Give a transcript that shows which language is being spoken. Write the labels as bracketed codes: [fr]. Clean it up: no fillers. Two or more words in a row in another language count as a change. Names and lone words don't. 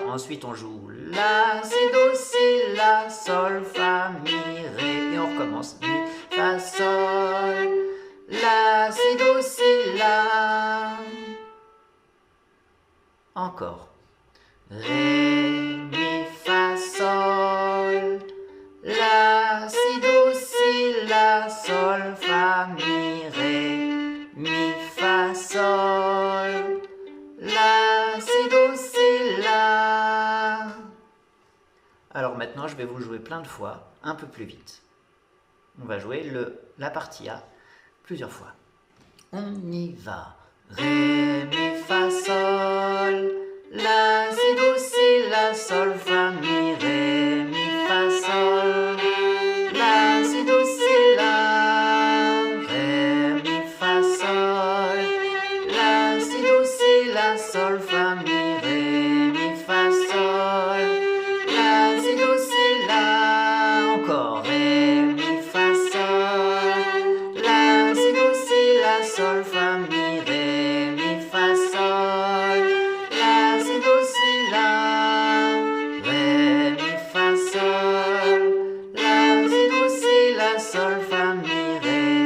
[fr] Ensuite, on joue La, Si, Do, Si, La, Sol, Fa, Mi, Ré. Et on recommence Mi, Fa, Sol. La, Si, Do, Si, La. Encore. Ré, Mi, Fa, Sol. La, Si, Do, Si, La, Sol, Fa, Mi, Ré. Mi, Fa, Sol. La, Si, Do, Si, La. Alors maintenant, je vais vous le jouer plein de fois, un peu plus vite. On va jouer la partie A plusieurs fois. On y va. Ré, Mi, Fa, Sol. La, Si, Do, Si, La, Sol, Fa, Mi, Ré. Mi, Fa, Sol. La, Si, Do, Si, La. Ré, Mi, Fa, Sol. La, Si, Do, Si, La, Sol, Fa, Mi, Ré. Mi, Fa, Sol. La, Si, Do, Si, La. Encore. Ré, Mi, Fa, Sol. La, Si, Do, Si, La, Sol, Fa, Mi, Ré. Mi, Fa, Sol. La, Si, Do, Si, La. Ré, Mi, Fa, Sol. La, Si, Do, Si, La, Sol, Fa, Mi, Ré.